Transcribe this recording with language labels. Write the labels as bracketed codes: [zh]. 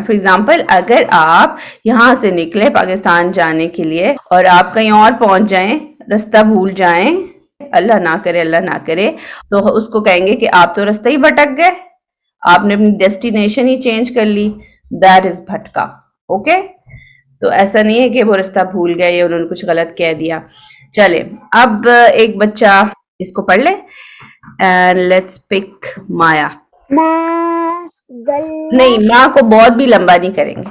[en] for example, [ur] اگر آپ یہاں سے نکلے پاکستان جانے کے لیے اور آپ کہیں اور پہنچ جائیں, راستہ بھول جائیں, اللہ نہ کرے, تو اس کو کہیں گے کہ آپ تو راستہ ہی بھٹک گئے, آپ نے اپنی ڈیسٹینیشن ہی چینج کر لی. [en] that is [ur] بھٹکا. اوکے, تو ایسا نہیں ہے کہ وہ راستہ بھول گئے یا انہوں نے کچھ غلط کہہ دیا. چلے اب ایک بچہ اس کو پڑھ لے. [en] And let's pick Maya. [ar] ما ضل [ur] نہیں, ماں کو بہت بھی لمبا نہیں کریں گے.